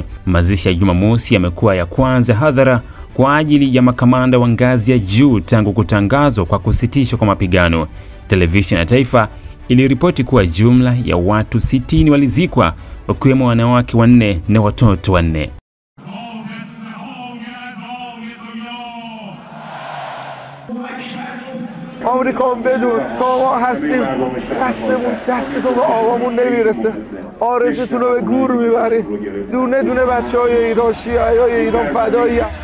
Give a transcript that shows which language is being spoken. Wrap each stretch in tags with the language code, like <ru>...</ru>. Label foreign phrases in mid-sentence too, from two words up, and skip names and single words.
<sw>Mazishi ya Jumamosi yamekuwa ya kwanza hadhara kwa ajili ya makamanda wa ngazi ya juu tangu kutangazwa kwa kusitishwa kwa mapigano. Televisheni ya taifa iliripoti kuwa jumla ya watu 60 walizikwa, wakiwemo wanawake 4 na watoto 4.</sw> <fa>آمریکان بدون تا ما هستیم دستتون به آقامون نمیرسه، آرزوتون رو به گور میبرید. دونه دونه بچهای ایران، شیعه‌های ایران فدایی.</fa>